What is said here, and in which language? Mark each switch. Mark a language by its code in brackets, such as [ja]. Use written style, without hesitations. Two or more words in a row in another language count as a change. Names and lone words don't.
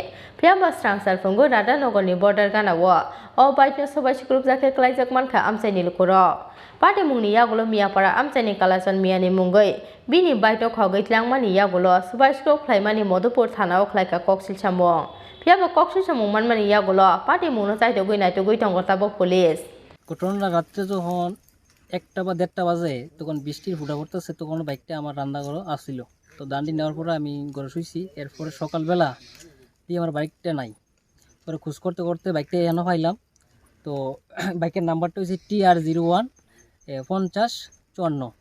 [trp] Phiaba Kraksal Fungo Radhanagar ni border Ganao o bike no Sabai Shukrupjake Kwlaijak Mankha Amchaini Lukuro. Party mungni yagulo Miahpara Amchaini kalasan miani mungai bini baito Khokjakmani yagulo Sabai Shukruk Khlaimani Modupur Thana o Khlaika Koksil Samong. Phiaba Koksil Samong manmani yagulo party mungno chaito gui naito gui tongotabo police. [bn] ঘটনা রাত্রে যখন 1টা বা 1:30 বাজে তখন বৃষ্টির ফুটা পড়তেছে তখন বাইকটা আমার রান্নাঘরে আসছিল তো দান্ডি নেওয়ার পরে আমি ঘরে শুইছি এরপরে সকালবেলা দিয়ে আমার বাইকটা নাই পরে খোঁজ করতে করতে বাইকটা এনে পাইলাম তো বাইকের নাম্বারটা হচ্ছে TR01 5054